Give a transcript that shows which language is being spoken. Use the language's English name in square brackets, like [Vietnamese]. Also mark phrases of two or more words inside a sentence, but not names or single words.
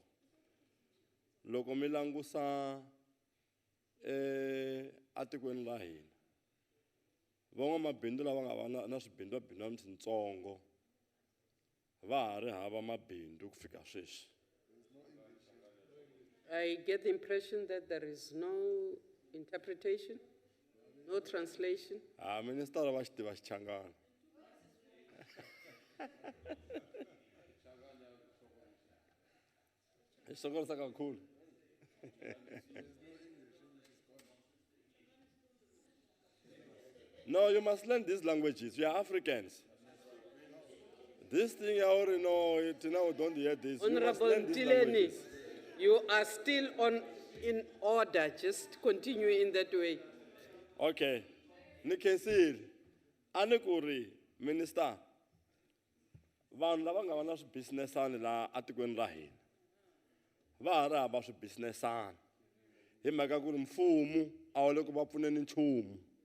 [Tsonga] Loko mi langusa atikweni la hina van'wamabindzu lava nga va na swibindwabindwa swintsongo va ha ri hava mabindzu ku fika sweswi. [English] I get the impression that there is no interpretation, no translation. [Tsonga] Minister va xi tiva Xichangana. Hi sokorisa kakhulu. [English] No, you must learn these languages. We are Africans. This thing I already know, it now don't hear this. Honorable Mtileni, you are still in order. Just continue in that way. Okay. Nikensir, Anekuri, Minister. [Tsonga] Van lava nga va na swibusinessani la atikweni ra hina. Va ha ri hava swibusinessani. Hi mhaka ku ri mfumo a wu le ku va pfuneni nchumu.